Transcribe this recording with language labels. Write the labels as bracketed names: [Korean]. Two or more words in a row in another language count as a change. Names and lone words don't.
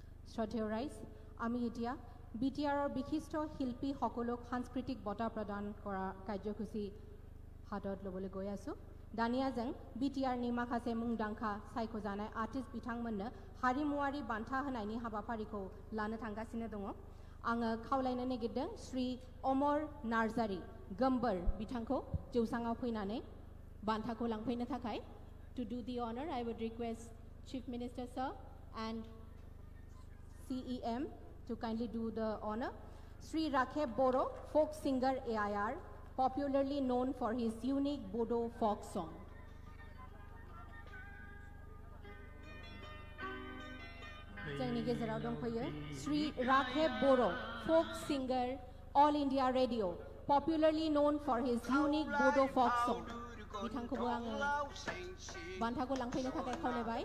[Assamese] শ্ৰদ্ধেয় ৰাইজ, আমি এতিয়া BTRৰ বিশিষ্ট শিল্পী সকলক সাংস্কৃতিক বঁটা প্ৰদান কৰা কাৰ্যসূচী হাতত ল'বলৈ গৈ আছোঁ। [Bodo] দানিয়াজों BTR नि माखासे मुंदांखा सायख'जानाय आर्टिस्ट बिथांमोननो हारिमुआरि बान्था होनायनि हाबाफारिखौ लानो थांगासिनो दङ। आङो खावलायनो नागिरदों श्री अमर नार्जारी गम्बर बिथांखौ जौसाङाव फैनानै बान्थाखौ लांफैनो थाखाय। [English] To do the honor, I would request Chief Minister Sir and CEM to kindly do the honor. Sri Rakheb Boro, folk singer AIR, popularly known for his unique Bodo folk song. [Bodo] जोंनि गेजेराव दंफैयो Sri Rakheb Boro, [English] folk singer, All India Radio, popularly known for his unique Bodo folk song. [Bodo] बिथांखौबो आङो बान्थाखौ लांफैनो थाखाय खावलायबाय।